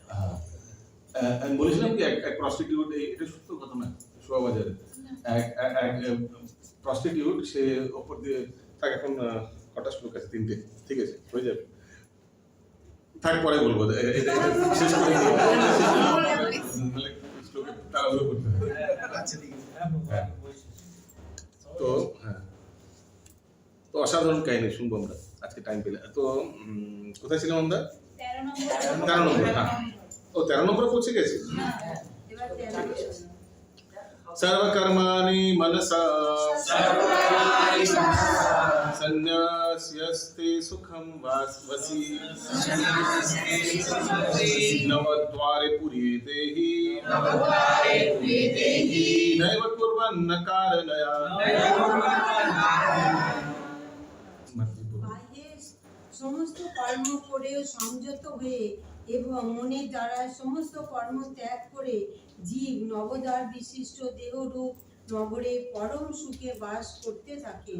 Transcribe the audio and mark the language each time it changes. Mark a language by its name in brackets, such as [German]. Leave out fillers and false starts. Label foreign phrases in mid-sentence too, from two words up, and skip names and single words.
[Bangla] হ্যাঁ, আমি বলেছিলাম কি এক প্রস্টিটিউট, এটা সত্য ঘটনা, শোভাবাজারে এক প্রস্টিটিউট, সে ওপর দিয়ে থাক, এখন কটা শ্লোক আছে, 3টে, ঠিক আছে হয়ে যাবে, থাক পরে বলবো, এটা শেষ করে দিই, নাহলে শ্লোকে তাড়াহুড়ো করতে হবে। হ্যাঁ। তো হ্যাঁ, তো অসাধারণ কাহিনী শুনবো আমরা আজকে টাইম পেলে। তো কোথায় ছিলাম আমরা? 13 নম্বর। হ্যাঁ, ও 13 নম্বরে পৌঁছে গেছি। এবার 13 [Sanskrit] सर्वकर्माणि मनसा सन्न्यास्यस्ते सुखं वसि नवद्वारे पुरीते हि नैव कुर्वन्न कारणया। [Bangla] বাহ্যে সমস্ত কর্ম করেও সংযত হয়ে এবং মনের দ্বারা সমস্ত কর্ম ত্যাগ করে জীব নবদ্বার বিশিষ্ট দেহরূপ নগরে পরম সুখে বাস করতে থাকেন।